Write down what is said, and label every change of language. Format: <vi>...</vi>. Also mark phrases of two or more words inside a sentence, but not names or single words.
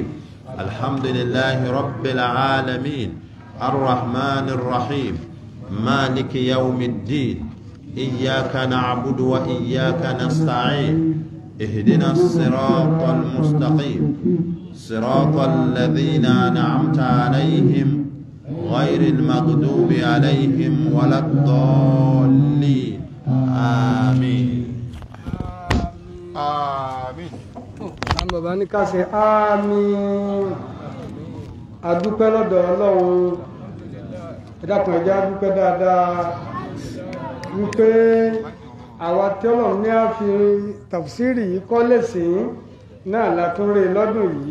<ar>الحمد لله رب العالمين الرحمن الرحيم مالك يوم الدين إياك نعبد وإياك نستعين اهدنا الصراط المستقيم صراط الذين أنعمت عليهم غير المغضوب عليهم ولا الضالين. آمين.</ar> <yo>àmín. àwọn bàbá ní ká ṣe àmín. adúpẹ́ lọ́dọ̀ Ọlọ́run, ẹ dákun ẹ jẹ́ á dúpẹ́ dáadáa wípé àwa tí Ọlọ́run ní á fi tafsiri yìí kọ́ lẹ́sìn náà la tún rí lọ́dún yìí.</yo>